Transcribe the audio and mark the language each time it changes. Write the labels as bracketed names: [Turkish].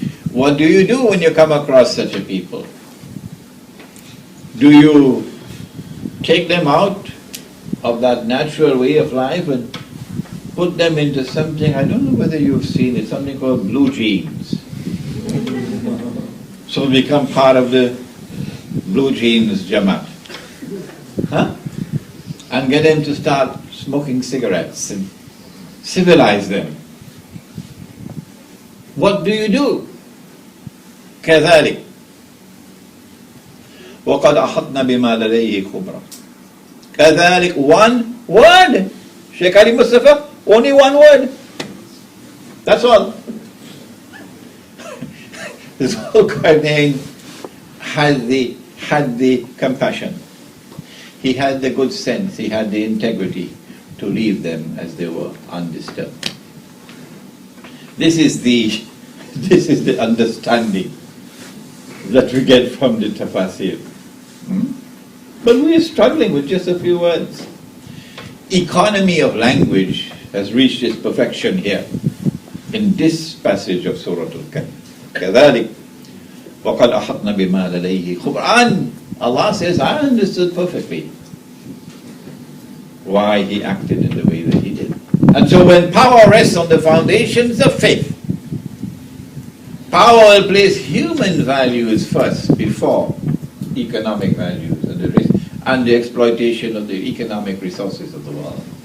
[English] What do you do when you come across such a people? Do you take them out of that natural way of life and put them into something, I don't know whether you've seen it, something called blue jeans. So become part of the blue jeans Jamaat. Huh? And get them to start smoking cigarettes and civilize them. What do? [Arabic] كذلك وقد أحطنا بما لديه خبرا. [English] كذلك, one word. Sheikh Ali Mustafa, only one word. That's all. This whole Qarnayn had the compassion. He had the good sense, he had the integrity to leave them as they were, undisturbed. This is the understanding that we get from the tafsir. But we are struggling with just a few words. Economy of language has reached its perfection here in this passage of Surah Al-Kahf. [Arabic] كذلك وقد أحطنا بما لديه خبرا. [English] Allah says, I understood perfectly why he acted in the way that he did. And so when power rests on the foundations of faith, power will place human values first before economic values and the exploitation of the economic resources of the world.